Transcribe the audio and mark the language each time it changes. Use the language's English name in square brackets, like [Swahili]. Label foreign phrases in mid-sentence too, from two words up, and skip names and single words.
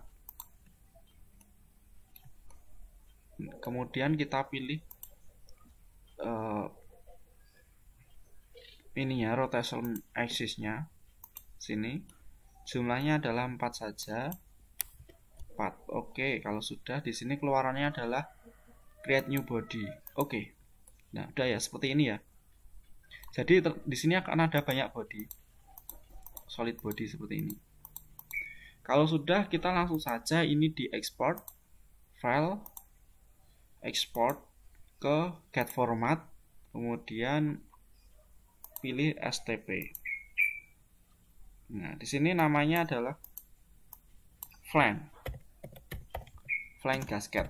[Indonesian] Kemudian kita pilih uh, ininya [English] rotation axisnya [Indonesian] sini jumlahnya adalah 4 saja. 4. Oke, kalau sudah di sini keluarannya adalah [English] create new body. [Indonesian] Oke. Nah, udah ya seperti ini ya. Jadi di sini akan ada banyak body. [English] Solid body [Indonesian] seperti ini. Kalau sudah, kita langsung saja ini di [English] export file, [Indonesian] export ke get format, kemudian pilih STP. Nah, di sini namanya adalah [English] flank gasket.